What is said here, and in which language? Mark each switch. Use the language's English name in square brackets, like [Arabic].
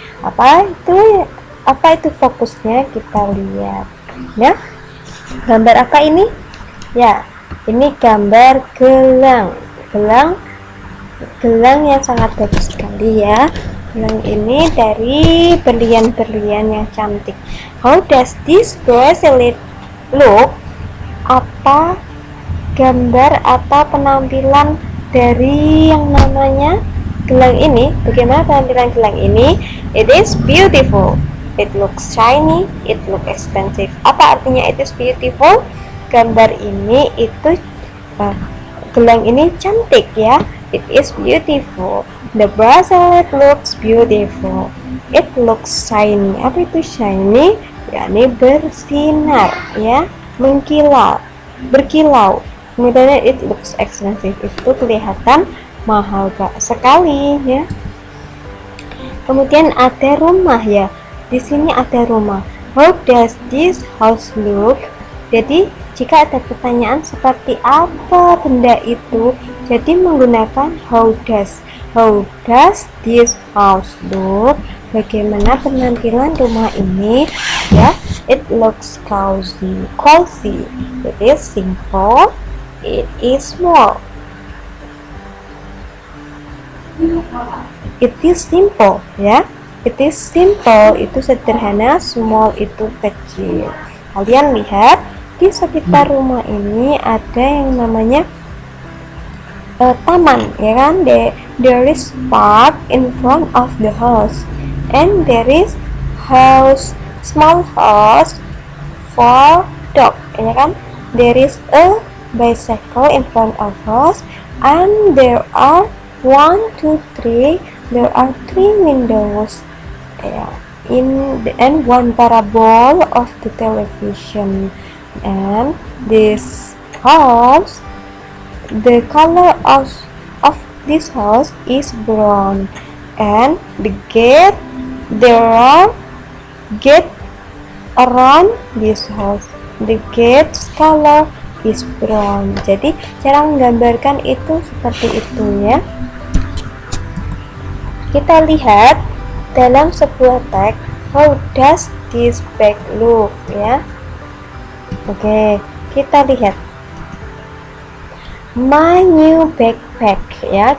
[Indonesian] Apa itu fokusnya, kita lihat ya. Gambar apa ini? Ya, ini gambar gelang yang sangat bagus sekali ya. Gelang ini dari berlian-berlian yang cantik. [English] How does this bracelet look? [Indonesian] Apa gambar atau penampilan dari yang namanya gelang ini? Bagaimana penampilan gelang ini? [English] It is beautiful. It looks shiny. It looks expensive. [Indonesian] Apa artinya [English] it is beautiful? [Indonesian] Gambar ini itu gelang ini cantik ya. [English] It is beautiful. The bracelet looks beautiful. It looks shiny. [Indonesian] Apa itu shiny? yakni bersinar ya, berkilau. Kemudian [English] it looks expensive, [Indonesian] itu kelihatan mahal sekali ya. Kemudian ada rumah ya, di sini ada rumah. [English] How does this house look? [Indonesian] Jadi jika ada pertanyaan seperti apa benda itu, jadi menggunakan [English] how does this house look? [Indonesian] Bagaimana penampilan rumah ini ya? [English] It looks cozy. It is simple. It is small. It is simple ya. It is simple [Indonesian] itu sederhana, [English] small [Indonesian] itu kecil. Kalian lihat di sekitar rumah ini ada yang namanya taman ya kan. [English] There is park in front of the house, and there is small house for dog ya kan. There is a bicycle in front of us, and there are 1, 2, 3. There are 3 windows and 1 parabol of the television. And this house, the color of this house is brown, and the gate, there are gate around this house. The gate's color is brown. [Indonesian] Jadi cara menggambarkan itu seperti itu ya. Kita lihat dalam sebuah teks, [English] how does this bag look [Indonesian] ya. Oke, kita lihat [English] my new backpack [Indonesian] ya.